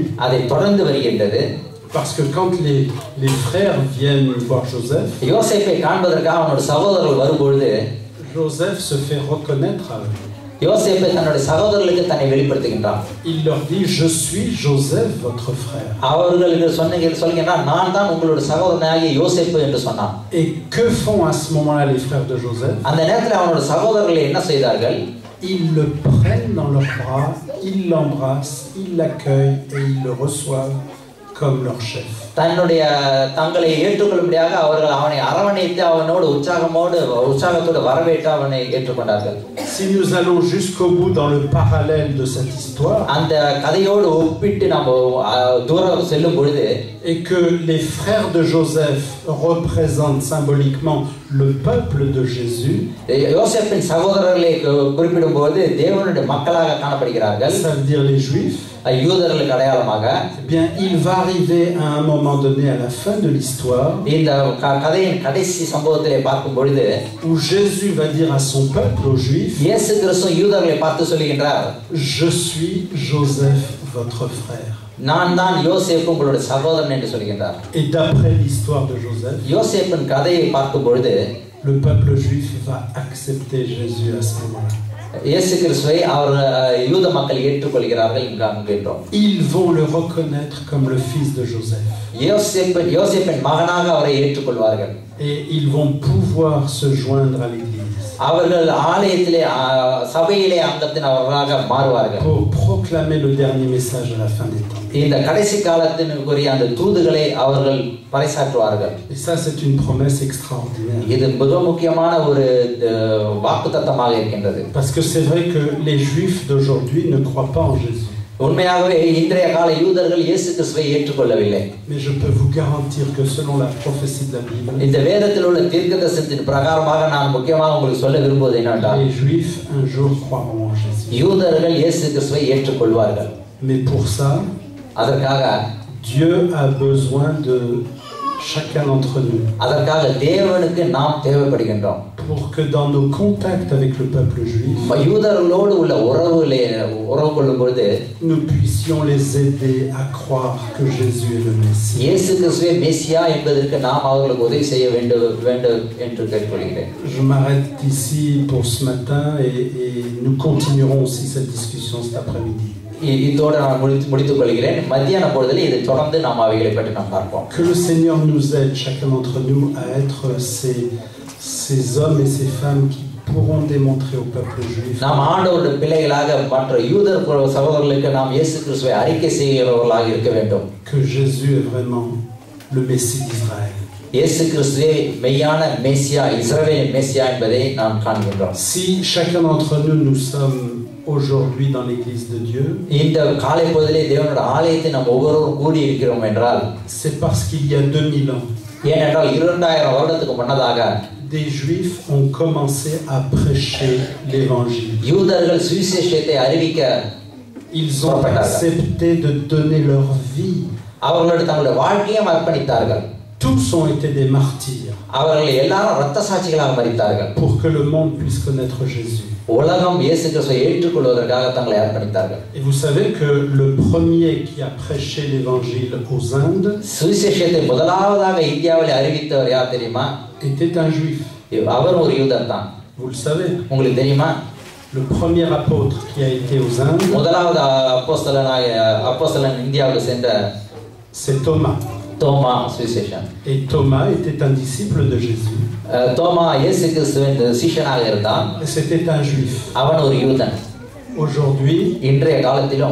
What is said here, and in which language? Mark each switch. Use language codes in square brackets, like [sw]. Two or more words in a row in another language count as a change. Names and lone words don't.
[ta] அதை தொடர்ந்து வருகின்றது. [fr] Parce que quand les frères viennent voir Joseph, [ta] யோசேப்பை காண்பதற்காக அவனுடைய சகோதரர்கள் வரும்பொழுது [fr] Joseph se fait reconnaître à eux. [ta] யோசேப்பை தன்னுடைய சகோதரர்களுக்கு தன்னை வெளிப்படுத்துகின்றான். [fr] Il leur dit, je suis Joseph, votre frère. [ta] அவர்களுக்கு சொல்கிறான், நான் தான் உங்களுடைய சகோதரனாகிய யோசேப்பு என்று சொன்னான். [fr] Et que font à ce moment-là les frères de Joseph? [ta] அந்த நேரத்தில் அவனுடைய சகோதரர்கள் என்ன செய்தார்கள்? [fr] Ils le prennent dans leurs bras, ils l'embrassent, ils l'accueillent et ils le reçoivent comme leur chef. [ta] தன்னுடைய தங்களை ஏற்றுக்கொள்ளும்படியாக அவர்கள் அவனை அரவணைத்து அவனோடு உற்சாகத்தோடு வரவேற்று அவனை ஏற்றுக்கொண்டார்கள். [fr] Si nous allons jusqu'au bout dans le parallèle de cette histoire, [ta] அந்த கதையோடு ஒப்பிட்டு நாம் தூரம் செல்லும் பொழுது, [fr] et que les frères de Joseph représentent symboliquement le peuple de Jésus, [ta] யோசேப்பின் சகோதரர்களை குறிப்பிடும்போது தேவனுடைய மக்களாக காணப்படுகிறார்கள். [fr] ça veut dire les Juifs. [ta] யூதர்களுக்கு அடையாளமாக, [fr] eh bien il va arriver à un moment donné à la fin de l'histoire [ta] இந்த கதையின் கடைசி சம்பவத்திலே பார்க்கும் பொழுது, [fr] où Jésus va dire à son peuple, aux Juifs, [ta] இயேசு கிறிஸ்து யூதர்களை பார்த்து சொல்லுகின்றார், [fr] je suis Joseph votre frère. [ta] நான் தான் யோசேப்பு உங்களுடைய சகோதரன் என்று சொல்லுகின்றார். [fr] Et d'après l'histoire de Joseph, [ta] யோசேப்பின் கதையை பார்க்கும் பொழுது [fr] le peuple juif va accepter Jésus à ce moment-là. [ta] இயேசு கிறிஸ்துவை யூத மக்கள் ஏற்றுக்கொள்கிறார்கள் என்கிறோம். [fr] Ils vont le reconnaître comme le fils de Joseph. [ta] யோசேப்பின் மகனாக அவரை ஏற்றுக்கொள்வார்கள். [fr] Et ils vont pouvoir se joindre à l'église. [ta] அவர்கள் ஆலயத்திலே சபையிலே அங்கத்தினவர்களாக மாறுவார்கள். [fr] Pour proclamer le dernier message à la fin des temps. [ta] இந்த கடைசி காலத்தினுக்குரிய அந்த தூதுகளை அவர்கள் பறைசாற்றுவார்கள். [fr] Et ça c'est une promesse extraordinaire. [ta] இது மிக முக்கியமான ஒரு வாக்குத்தத்தமாக இருக்கின்றது. [fr] Parce que c'est vrai que les juifs d'aujourd'hui ne croient pas en Jésus. [ta] உண்மையாகவே இன்றைய கால யூதர்கள் இயேசு கிறிஸ்துவை ஏற்றுக்கொள்ளவில்லை. [fr] Mais je peux vous garantir que selon la prophétie de la Bible, [ta] இந்த வேதத்தில் உள்ள தீர்க்கதரிசனத்தின் பிரகாரமாக நான் முக்கியமாக உங்களுக்கு சொல்ல விரும்புவது என்னவென்றால், [fr] les juifs un jour croiront en Jésus. [ta] யூதர்கள் இயேசு கிறிஸ்துவை ஏற்றுக்கொள்வார்கள். [fr] Mais pour ça, [ta] அதற்காக [fr] Dieu a besoin de chacun d'entre nous. [ta] அதற்காக தேவனுக்கு நாம் தேவைப்படுகின்றோம். [fr] Pour que dans nos contacts avec le peuple juif, [ta] யூதர்களோடு உள்ள உறவு கொள்ளும் பொழுது [fr] nous puissions les aider à croire que Jésus est le Messie. [ta] இயேசு கிறிஸ்துவே மேசியா என்பதற்கு நாம் அவர்களுக்கு உதவி செய்ய வேண்டும் என்று கேட்டுக்கொள்கிறேன். [fr] Je m'arrête ici pour ce matin et nous continuerons aussi cette discussion cet après-midi. [ta] இதோடு நான் முடித்துக் கொள்கிறேன். மத்தியான பொழுதில் இதை தொடர்ந்து நாம் அவைகளை பற்றி நாம் பார்ப்போம். [fr] Que le Seigneur nous aide, chacun d'entre nous, à être ces hommes et ces femmes qui pourrons démontrer au peuple juif [ta] நாம் ஆண்டவருடைய பிள்ளைகளாக மற்ற யூதர் சகோதரர்களுக்கு நாம் இயேசு கிறிஸ்துவை அறிக்கை செய்கிறவர்களாக இருக்க வேண்டும். [fr] que Jésus est vraiment le Messie d'Israël. [ta] இயேசு கிறிஸ்துவே மெய்யான மேசியா, இஸ்ரவேலின் மேசியா என்பதை நாம் காண்கின்றோம். [fr] Si chacun d'entre nous nous sommes aujourd'hui dans l'église de Dieu, [ta] இந்த காலை பொழுதிலே தேவனுடைய ஆலயத்தில் நாம் ஒவ்வொருவரும் கூடி இருக்கிறோம் என்றால் [fr] c'est parce qu'il y a 2000 ans [ta] ஏனென்றால் 2000 வருடத்துக்கு முன்னதாக [fr] des Juifs ont commencé à prêcher l'évangile. [ta] யூதர்கள் சுவிசேஷத்தை அறிவிக்க [fr] ils ont accepté de donner leur vie. [ta] அவர்கள் தங்களுடைய வாழ்க்கையை அர்ப்பணித்தார்கள். [fr] Tous ont été des martyrs. [ta] அவர்கள் எல்லாரும் இரத்த சாட்சிகளாக மரித்தார்கள். [fr] Pour que le monde puisse connaître Jésus. [ta] உலகம் இயேசு கிறிஸ்துவை ஏற்றுக்கொள்வதற்காக தங்களை அர்ப்பணித்தார்கள். [fr] Et vous savez que le premier qui a prêché l'évangile aux Indes [ta] சுவிசேஷத்தை முதலாவதாக இந்தியாவில் அறிவித்தவர் யார் தெரியுமா? [fr] était un juif. [ta] அவர் ஒரு யூதர் தான். [fr] Vous le savez. [ta] உங்களுக்கு தெரியுமா? [fr] Le premier apôtre qui a été aux Indes, [ta] முதலாவது அப்போஸ்தலன் இந்தியாவுக்கு சென்ற [fr] c'est Thomas. [ta] தோமா சுவிசேஷன். [fr] Et Thomas était un disciple de Jésus. [ta] தோமா இயேசு கிறிஸ்துவின் சீஷனாக இருந்தான். [fr] C'était un juif. [ta] அவன் ஒரு யூதன். [fr] Aujourd'hui, [ta] இன்றைய காலத்திலும்